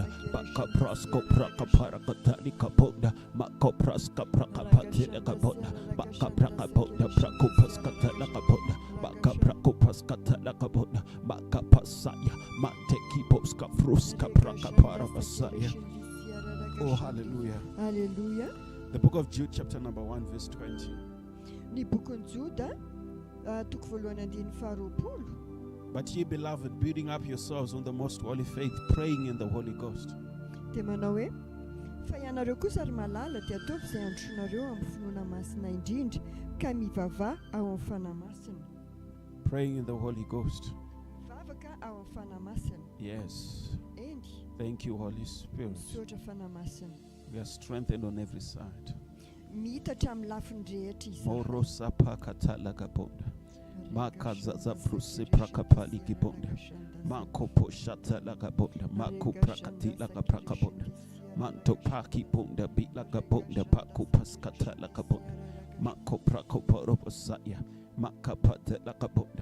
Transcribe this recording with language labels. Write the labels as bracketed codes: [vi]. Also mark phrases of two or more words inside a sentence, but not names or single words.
[en] Makaprasko prakapara katali kabonda. Makopraska prakapatila kabonda. Makapra kabonda prakupas katala kabonda. Makaprakupas katala kabonda. Makapasaya. Mantekiposka fruska prakapara pasaya. Oh, hallelujah. Hallelujah. The book of Jude, chapter number 1, verse 20. [mg] Ny bokon'ny Joda, toko voalohany andiny faharoapolo. [en] But ye, beloved, building up yourselves on the most holy faith, praying in the Holy Ghost. [mg] Dia manao hoe, fa ianareo kosa ary malala dia ataovy izay androsoanareo amin'ny finoana masina indrindra, ka mivava ao amin'ny fanahy masina. [en] Praying in the Holy Ghost. [mg] Vavaka ao amin'ny fanahy masina. [en] Yes. Endy, Thank you, Holy Spirit. [mg] misaotra fanahy masina. [en] We are strengthened on every side. [mg] Mihitatra amin'ny lafiny rehetra izahay. Morosa pakatala kabonda. Makazaza fruse prakapali kibonda. Makopo shatala kabonda. Mako prakatila kabonda. Manto paki bonda bila kabonda. Paku paskatala kabonda. Mako prakoporoposaya. Makapatela kabonda.